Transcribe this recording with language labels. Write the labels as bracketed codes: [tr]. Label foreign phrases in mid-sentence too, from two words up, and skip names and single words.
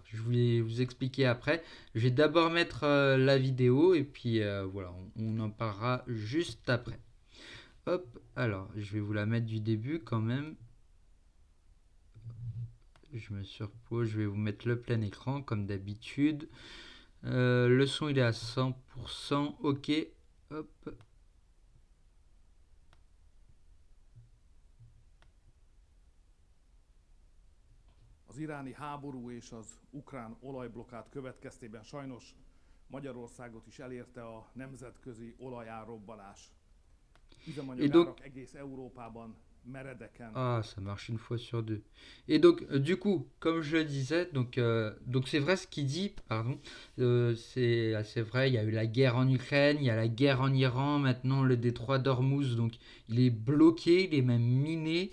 [fr] Je vais vous expliquer après. Je vais d'abord mettre la vidéo et puis voilà, on en parlera juste après. Hop, alors je vais vous la mettre du début quand même. Je me surpose, je vais vous mettre le plein écran comme d'habitude. Le son il est à 100%, ok. Hop. [hu] Az iráni háború és az ukrán olajblokád következtében sajnos Magyarországot is elérte a nemzetközi olajárrobbanás. [fr] Et donc, [hu] Üzemanyagárak egész Európában meredeken. [fr] ah, ça marche une fois sur deux. Et donc, du coup, comme je le disais, donc c'est vrai ce qu'il dit, pardon, c'est vrai, il y a eu la guerre en Ukraine, il y a la guerre en Iran, maintenant le détroit d'Ormuz, donc il est bloqué, il est même miné.